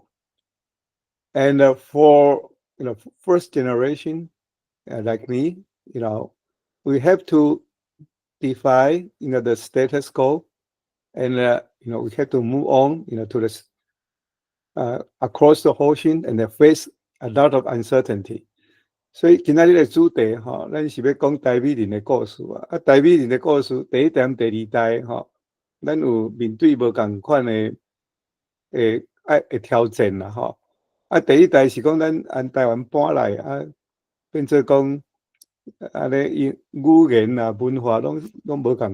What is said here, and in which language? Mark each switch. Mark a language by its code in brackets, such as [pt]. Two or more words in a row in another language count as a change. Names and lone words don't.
[en] And for first generation like me, we have to defy the status quo, and we have to move on to this across the ocean and then face a lot of uncertainty. [nan] 所以今仔日的主题咱是要讲台美人的故事啊。台美人的故事第一点、第二代咱有面对无同款的挑战啦第一代是讲咱按台湾搬来变做讲尼语言文化拢无同